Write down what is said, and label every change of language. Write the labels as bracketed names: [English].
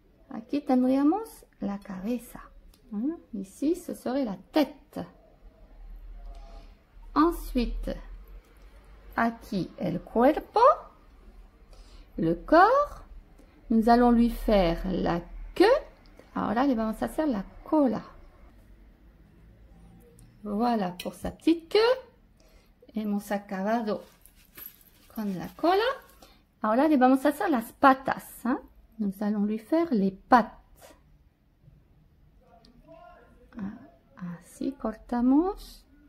[Spanish] Aquí tendríamos la cabeza. [French] Ici, ce serait la tête. [Spanish] Ensuite, aquí el cuerpo, [French] le corps. Nous allons lui faire la queue. [Spanish] Ahora le vamos a hacer la cola. [French] Voilà pour sa petite queue. [Spanish] Hemos acabado con la cola. Ahora le vamos a hacer las patas, hein? [French] Nous allons lui faire les pattes. [Spanish] Así cortamos.